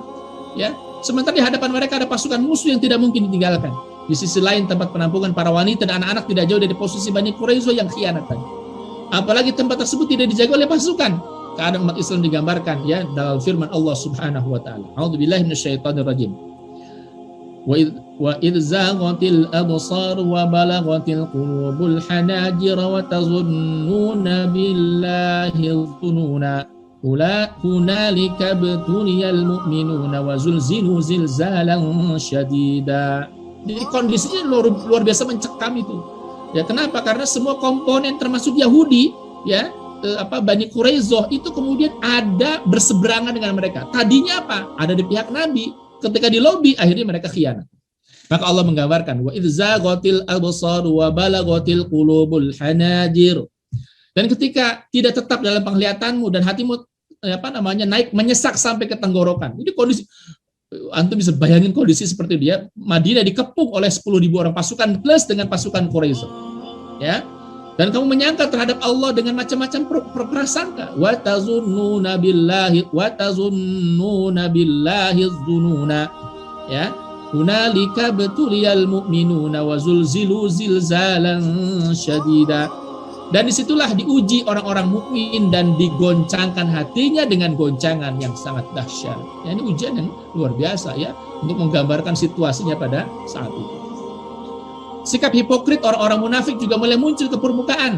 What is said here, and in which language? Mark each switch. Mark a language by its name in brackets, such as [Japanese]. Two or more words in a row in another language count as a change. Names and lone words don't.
[Indonesian] Ya, sementara di hadapan mereka ada pasukan musuh yang tidak mungkin ditinggalkan. Di sisi lain tempat penampungan para wanita dan anak-anak tidak jauh dari posisi Bani Quraisyah yang khianat tadi. Apalagi tempat tersebut tidak dijaga oleh pasukan. Keadaan umat Islam digambarkan ya dalam firman Allah [Arabic] سبحانه وتعالى. أعوذ بالله من الشيطان الرجيم. وإذ زاغت الأبصار وبلغت القلوب الحناجر وتظنون بالله الظنونا. هنالك ابتلي المؤمنون وزلزلوا زلزالا شديدا. [Indonesian] Jadi kondisinya luar biasa mencekam itu. Ya, kenapa? Karena semua komponen termasuk Yahudi, ya, Bani Quraisyah itu kemudian ada berseberangan dengan mereka. Tadinya apa? Ada di pihak Nabi. Ketika di lobi, akhirnya mereka khianat. Maka Allah menggambarkan, [Arabic] وإذ زاغت الأبصار وبلغت القلوب الحناجر. [Indonesian] Dan ketika tidak tetap dalam penglihatanmu dan hatimu naik menyesak sampai ke tenggorokan. Ini kondisi, antum bisa bayangin kondisi seperti dia. Madinah dikepung oleh 10.000 orang pasukan plus dengan pasukan Quraisy. Ya. Dan kamu menyangka terhadap Allah dengan macam-macam prasangka. [Arabic] وتظنون بالله الظنونا. [Indonesian] Ya. [Arabic] هنالك ابتلي المؤمنون وزلزلوا زلزالا شديدا. [Indonesian] Dan disitulah diuji orang-orang mukmin dan digoncangkan hatinya dengan goncangan yang sangat dahsyat. Ya, ini ujian yang luar biasa ya untuk menggambarkan situasinya pada saat itu. Sikap hipokrit orang-orang munafik juga mulai muncul ke permukaan.